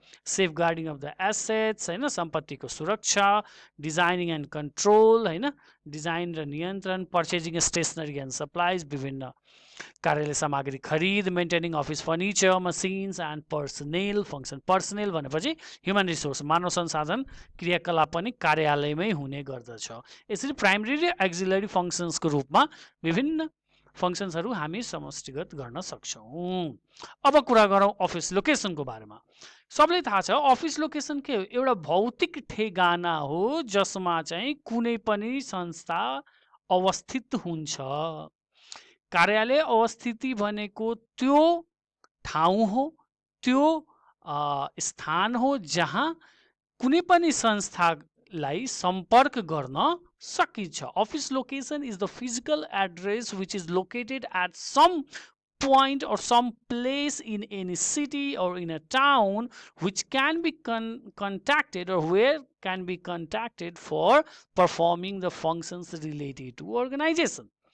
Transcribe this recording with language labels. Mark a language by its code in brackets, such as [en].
[en] safeguarding of the assets होइन, [ne] सम्पत्तिको सुरक्षा, [en] designing and control होइन, [ne] डिजाइन र नियन्त्रण, [en] purchasing stationery and supplies, [ne] विभिन्न कार्यालय सामग्री खरिद, [en] Maintaining office furniture, machines and personnel function. [ne] Personnel भनेपछि ह्युमन रिसोर्स, मानव संसाधन क्रियाकलाप पनि कार्यालयमै हुने गर्दछ। यसरी प्राइमेरी र एक्जिलरी फङ्सन्सको रूपमा विभिन्न फङ्सन्सहरू हामी समष्टिगत गर्न सक्छौँ। अब कुरा गरौँ अफिस लोकेसनको बारेमा। सबलाई थाहा छ अफिस लोकेसन के हो? एउटा भौतिक ठेगाना हो जसमा चाहिँ कुनै पनि संस्था अवस्थित हुन्छ। कार्यालय अवस्थिति भनेको त्यो ठाउँ हो, त्यो स्थान हो जहाँ कुनै पनि संस्थालाई सम्पर्क गर्न सकिन्छ। [en] Office location is the physical address which is located at some point or some place in any city or in a town which can be contacted or where can be contacted for performing the functions related to organization.